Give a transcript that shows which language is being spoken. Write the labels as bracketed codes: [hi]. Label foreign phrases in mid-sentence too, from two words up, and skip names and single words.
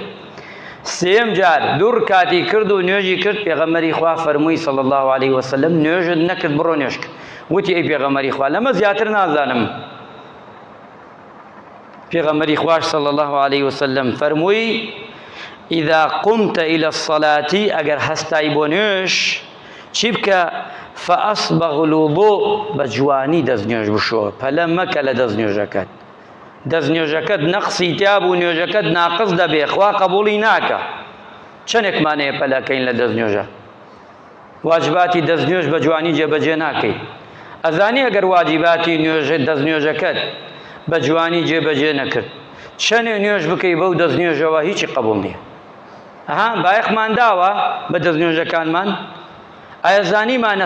[ckb] سێم جار دوو ڕکاتی کرد و نوێژی کرد، پێغەمبەری خوا فەرمووی [ar] صلی الله علیه وسلم [ckb] نوێژت نەکرد، بڕۆ نوێژکە. وتی ئەی پێغەمبەری خوا لەمە زیاتر نازانم. پێغەمبەری خوای [ar] صلی الله علیه وسلم [ckb] فەرمووی [ar] ئیذا قمت إلى الصلاة، [ckb] ئەگەر هەستای بۆ نوێژ چی بکە؟ [ar] فأصبغ الوضوء، [ckb] بە جوانی دەست نوێژ بشۆ، پەلە مەکە لە دەست نوێژەکەت. دەست نوێژەکەت نەقسی تیا بوو نوێژەکەت ناقص دەبێ خوا قبوڵی ناکە چەندێکمانەیە پەلەکەین لە دەست نوێژە واجباتی دەست نوێژ بە جوانی جێبەجێ ناکەیت ئەزانی ئەگەر واجباتی دەست نوێژەکەت بە جوانی جێبەجێ نەکرد چەندێ نوێژ بکەی بەو دەست نوێژەوە هیچی قبوڵ نییە بایەخمان داوە بە دەست نوێژەکانمان ئایا زانیمانە